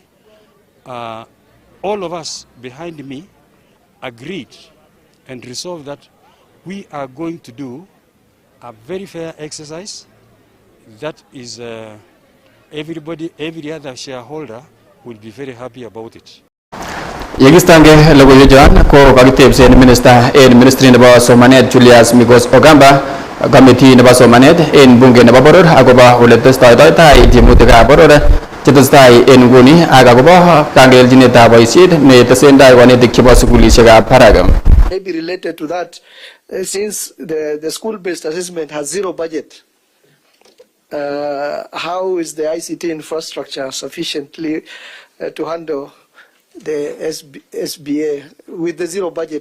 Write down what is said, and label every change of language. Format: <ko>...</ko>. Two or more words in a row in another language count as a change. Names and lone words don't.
<en>All of us behind me agreed and resolved that we are going to do a very fair exercise that is every other shareholder will be very happy about it.</en> <kln>Yegistange logoiwechuan ko kakitebsen minister en ministry nebo somanet Julius Migos Ogamba committee nebo somanet en bunge nebo boror akobo ole testoitotai tiemutikab boror chetesetai en nguni ak akobo kangelchinetab boisiet netesendai konetik chebo sukulisiekab barak.</kln> <en>Maybe related to that, since the school-based assessment has zero budget, how is the ICT infrastructure sufficiently to handle the SBA with the zero budget?</en>